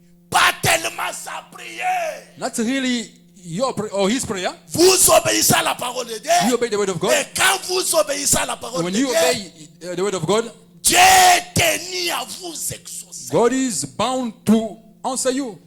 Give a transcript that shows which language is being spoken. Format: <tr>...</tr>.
<fr>Pas tellement sa prière.</fr> <en>Not really your prayer or his prayer.</en> <fr>Vous obéissez à la parole de Dieu.</fr> <en>You obey the word of God.</en> <fr>Et quand vous obéissez à la parole</fr> <en>When</en> <fr>de</fr> <en>you</en> <fr>Dieu,</fr> <en>obey the word of God,</en> <fr>Dieu est tenu à vous exaucer.</fr> <en>God is bound to answer you.</en>